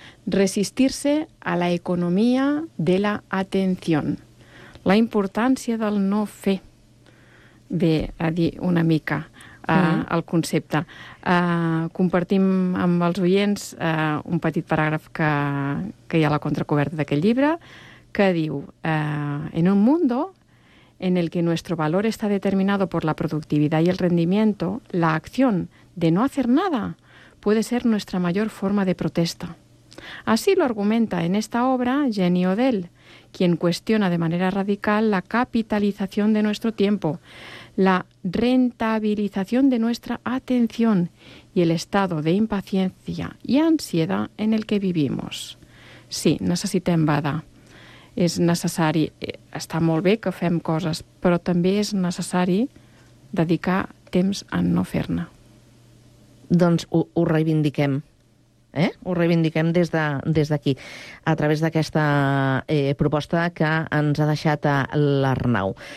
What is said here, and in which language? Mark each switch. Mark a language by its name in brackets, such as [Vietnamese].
[Spanish] Resistirse a la economía de la atención. [Catalan] La importància del no fer. Bé, a dir una mica... el concepte. [Spanish] Compartim amb els oients un petit paràgraf que hi ha a la contracoberta d'aquest llibre, que diu en un mundo en el que nuestro valor está determinado por la productividad y el rendimiento, la acción de no hacer nada puede ser nuestra mayor forma de protesta. Así lo argumenta en esta obra Jenny Odell, quien cuestiona de manera radical la capitalización de nuestro tiempo, la rentabilización de nuestra atención y el estado de impaciencia y ansiedad en el que vivimos. [Catalan] Sí, necessitem badar. És necessari, està molt bé que fem coses, però també és necessari dedicar temps a no fer-ne. Doncs ho reivindiquem. Ho reivindiquem des d'aquí, a través d'aquesta proposta que ens ha deixat l'Arnau.